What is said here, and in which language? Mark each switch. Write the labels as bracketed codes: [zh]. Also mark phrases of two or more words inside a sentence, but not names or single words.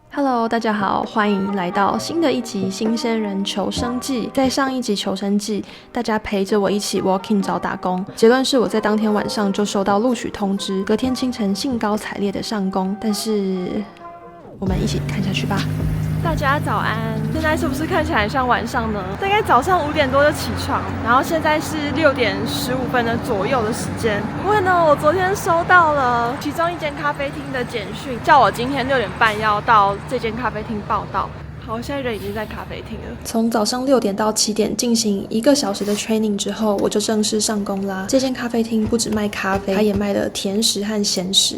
[zh] Hello， 大家好，歡迎來到新的一集《新鮮人求生記》。在上一集求生記，大家陪着我一起 [en] walk in [zh] 找打工。結論是我在當天晚上就收到錄取通知，隔天清晨興高采烈的上工。但是，我們一起看下去吧。大家早安，現在是不是看起來像晚上呢？大概早上5點多就起床，然後現在是6點15分的左右的时間。因為呢，我昨天收到了其中一間咖啡廳的簡訊，叫我今天6點半要到這間咖啡廳報到。好，現在人已經在咖啡廳了。從早上6點到7點進行1個小時的 training 之後，我就正式上工啦。這間咖啡廳不只賣咖啡，它也賣了甜食和鹹食。